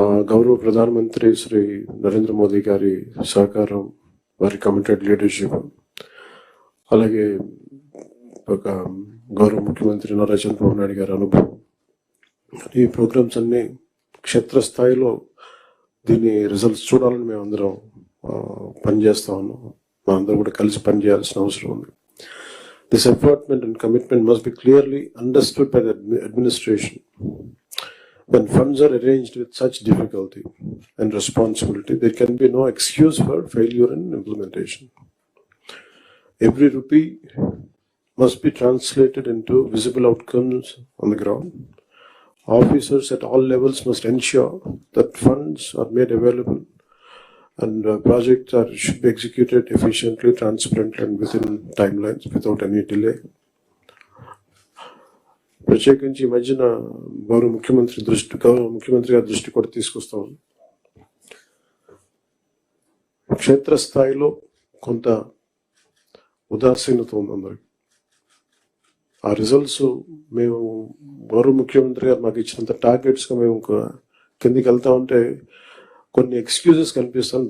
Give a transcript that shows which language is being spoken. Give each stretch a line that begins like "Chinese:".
Telugu: గౌరవ ప్రధానమంత్రి శ్రీ నరేంద్ర మోదీ గారి సహకారం, వారి కమిటెడ్ లీడర్షిప్, అలాగే ఒక గౌరవ ముఖ్యమంత్రి నారా చంద్రబాబు నాయుడు గారి అనుభవం, ఈ ప్రోగ్రామ్స్ అన్ని క్షేత్రస్థాయిలో దీని రిజల్ట్స్ చూడాలని మేము అందరం పనిచేస్తా ఉన్నాం. మా అందరం కూడా కలిసి పనిచేయాల్సిన అవసరం ఉంది.
English: This appointment and commitment must be clearly understood by the administration. When funds are arranged with such difficulty and responsibility, there can be no excuse for failure in implementation. Every rupee must be translated into visible outcomes on the ground. Officers at all levels must ensure that funds are made available and projects should be executed efficiently, transparently and within timelines without any delay.
Telugu: ప్రత్యేకించి ఈ మధ్యన గౌరవ ముఖ్యమంత్రి గారి దృష్టి కూడా తీసుకొస్తాం. క్షేత్రస్థాయిలో కొంత ఉదాసీనత ఉంది అందరికి. ఆ రిజల్ట్స్ మేము గౌరవ ముఖ్యమంత్రి గారు మాకు ఇచ్చినంత టార్గెట్స్గా మేము కిందికి వెళ్తా ఉంటే కొన్ని ఎక్స్క్యూజెస్ కనిపిస్తాను.